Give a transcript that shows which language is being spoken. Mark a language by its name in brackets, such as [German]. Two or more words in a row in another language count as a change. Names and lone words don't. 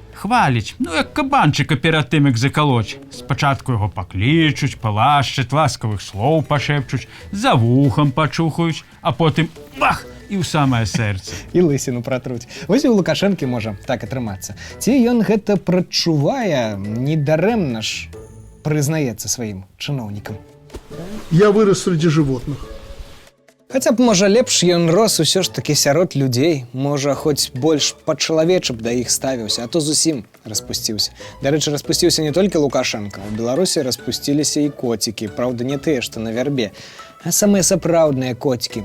[Belarusian] Хваліць, ну як кабанчыка перад тым, як закалоць. Спачатку яго паклічуць, палашчаць, ласкавых слоў пашэпчуць, за вухам пачухаюць, а потым бах! І ў самае сэрца. І лысіну пратруць. Вось і ў Лукашэнкі можа так атрымацца. Ці ён гэта прадчувае, недарэмна ж прызнаецца сваім чыноўнікам. [Russian] Я вырос среди животных. [Belarusian] Хаця б, можа, лепш ён рос усё ж такі сярод людзей. Можа, хоць больш па-чалавечы б да іх ставіўся, а то зусім распусціўся. Дарэчы, распусціўся не толькі Лукашенко. У Беларусі распусціліся і коцікі. Праўда, не тыя, што на вярбе, а самыя сапраўдныя коцікі.